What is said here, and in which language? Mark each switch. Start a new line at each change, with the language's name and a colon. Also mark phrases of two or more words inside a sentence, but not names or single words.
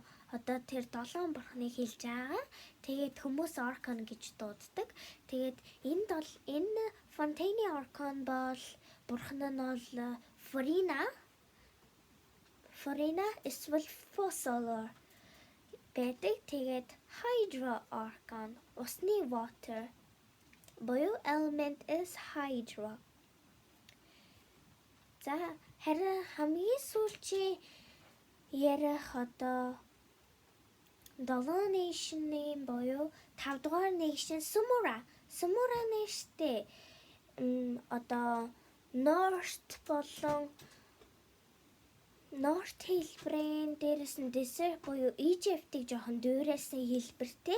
Mongolian: Одоо тэр 7 бурханыг хэлж байгаа. Тэгээд хүмүүс Archon гэж дууддаг. Тэгээд энэ Fontaine Archon бол бурхан нь бол Furina эсвэл Fossilor байдаг. Тэгээд Hydra Archon усны water буюу
English: element is Hydra.
Mongolian: За харин хамгийн сүүлчийн ярих одоо 7 nation-ийн буюу 5 дугаар nation Sumura. Sumura нэштэй одоо North болон North хэлбэрийн дээрээс нь Desert буюу Egypt-ийг жоохон дүүрээсэн хэлбэртэй.